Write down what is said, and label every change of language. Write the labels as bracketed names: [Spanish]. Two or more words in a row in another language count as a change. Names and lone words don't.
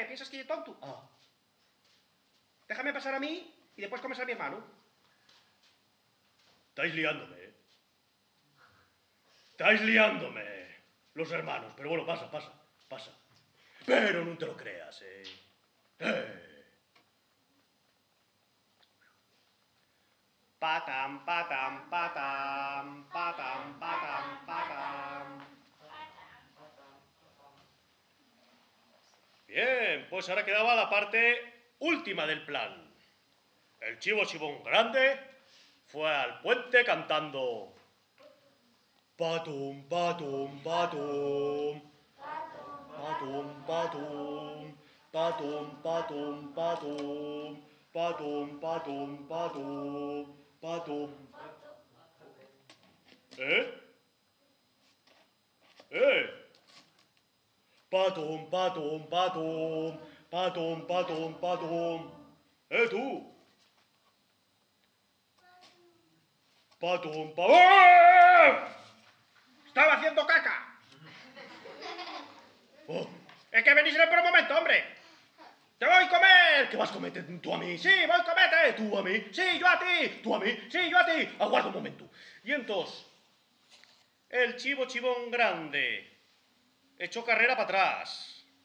[Spanish] ¿Piensas que yo tonto? Ah, Déjame pasar a mí y después comes a mi hermano. estáis liándome, ¿eh? Estáis liándome, los hermanos. Pero bueno, pasa, pasa, pasa. Pero no te lo creas, ¿eh? Patam, patam, patam, patam, patam, patam. Bien, pues ahora quedaba la parte última del plan. El chivo chivón grande fue al puente cantando Patum, patum, patum. Patum, patum. Patum, patum, patum. Patum, patum, patum. Patum. ¿Eh? Patum, patum, patum. Patum, patum, patum. Tú. Patum, patum. ¡Estaba haciendo caca! Oh, ¡Es que venís en el peor momento, hombre! ¡Te voy a comer! ¿qué vas a cometer tú a mí? ¡Sí, voy a comerte! ¿Tú a mí? ¡Sí, yo a ti! ¿Tú a mí? ¡Sí, yo a ti! Aguarda un momento. Y entonces, el chivo chivón grande echó carrera para atrás.